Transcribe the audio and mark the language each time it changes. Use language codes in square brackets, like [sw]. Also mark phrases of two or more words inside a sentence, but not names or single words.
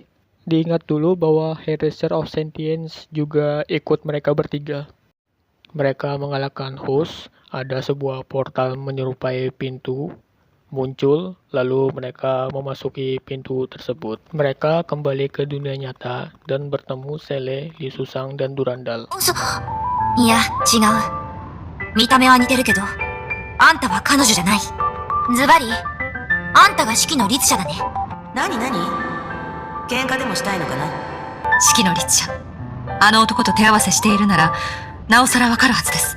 [id] Diingat dulu bahwa Herrescher of Sentience juga ikut mereka bertiga. Mereka mengalahkan host, ada sebuah portal menyerupai pintu muncul, lalu mereka memasuki pintu tersebut. Mereka kembali ke dunia nyata dan bertemu Sele, Lee Susang, dan Durandal. [ja] いや、違う。見た目は似てるけど、あんたは彼女じゃない。ズバリ、あんたが式の律者だね。何喧嘩でもしたいのかな。式の律者。あの男と手合わせしているなら、なおさらわかるはずです。